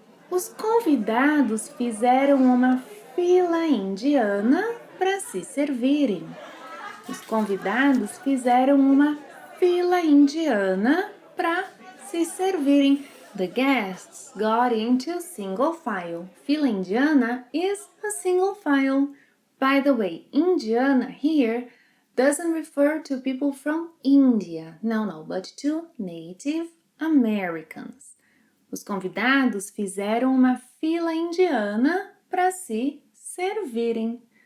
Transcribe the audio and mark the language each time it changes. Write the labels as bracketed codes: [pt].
[pt] Os convidados fizeram uma fila indiana para se servirem. Os convidados fizeram uma fila indiana para se servirem. [en] The guests got into single file. Fila indiana is a single file. By the way, Indiana here doesn't refer to people from India. No, but to Native Americans. [pt] Os convidados fizeram uma fila indiana para se servirem.